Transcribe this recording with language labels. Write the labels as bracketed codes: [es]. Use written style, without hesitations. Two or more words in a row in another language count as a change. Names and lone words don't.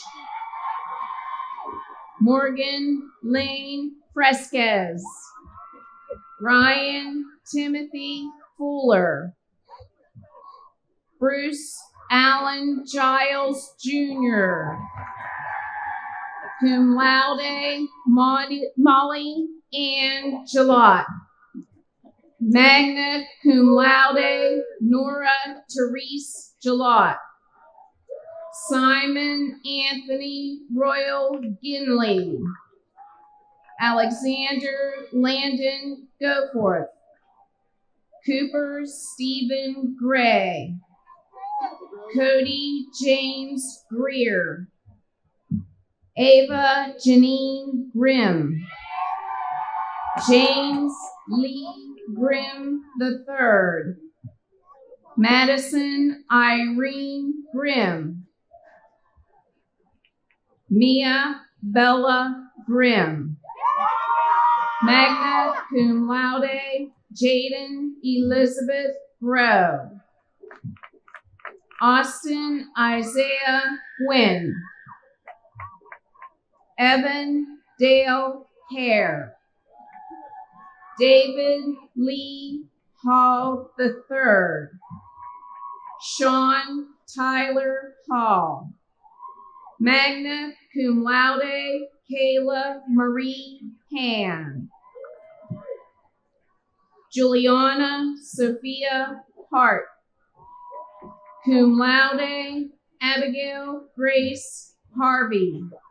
[en] Morgan Lane Fresquez. Ryan Timothy Fuller. Bruce Allen Giles Jr. [la] Cum laude, [en] Molly Ann Jalot. [la] Magna cum laude, [en] Nora Therese Jalot. Simon Anthony Royal Ginley. Alexander Landon Goforth. Cooper Stephen Gray. Cody James Greer. Ava Janine Grimm. James Lee Grimm III. Madison Irene Grimm. Mia Bella Grimm. [la] Magna cum laude, [en] Jaden Elizabeth Grow. Austin Isaiah Gwynn. Evan Dale Hare. David Lee Hall III. Sean Tyler Hall. [la] Magna cum laude, [en] Kayla Marie Han. Juliana Sophia Hart. [la] Cum laude, [en] Abigail Grace Harvey.